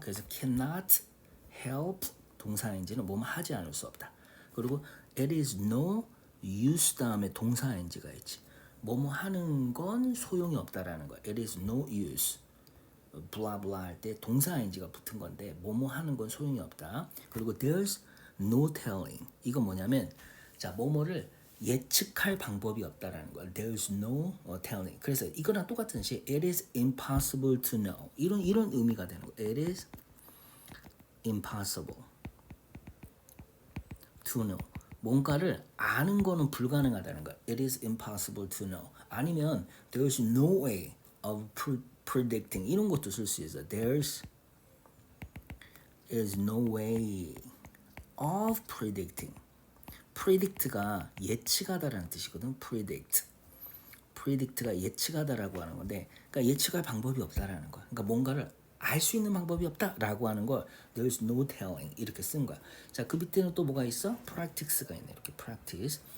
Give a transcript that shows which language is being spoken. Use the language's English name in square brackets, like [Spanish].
[Korean] 그래서 [English] cannot help [Korean] 동사인지는 뭐뭐 하지 않을 수 없다. 그리고 [English] it is no use [Korean] 다음에 동사인지가 있지. 뭐뭐 하는 건 소용이 없다라는 거야. [English] It is no use. [Korean] 블라블라 할 때 동사 ing가 붙은 건데 뭐뭐 하는 건 소용이 없다. [English] 그리고 there's no telling. [Korean] 이건 뭐냐면 자, 뭐뭐를 예측할 방법이 없다라는 거야. [English] There's no telling. [Korean] 그래서 이거랑 똑같은 시 [English] it is impossible to know. [Korean] 이런 의미가 되는 거야. [English] It is impossible to know. [Korean] 뭔가를 아는 거는 불가능하다는 거야. [English] It is impossible to know. [Korean] 아니면 [English] there's no way of predicting [Korean] 이런 것도 쓸 수 있어. [English] There's is no way of predicting. [Korean] predict가 예측하다라는 뜻이거든. predict가 예측하다라고 하는 건데, 그러니까 예측할 방법이 없다라는 거야. 그러니까 뭔가를 알 수 있는 방법이 없다라고 하는 걸 [English] there's no telling [Korean] 이렇게 쓴 거야. 자, 그 밑에는 또 뭐가 있어? practice가 있네. 이렇게 practice.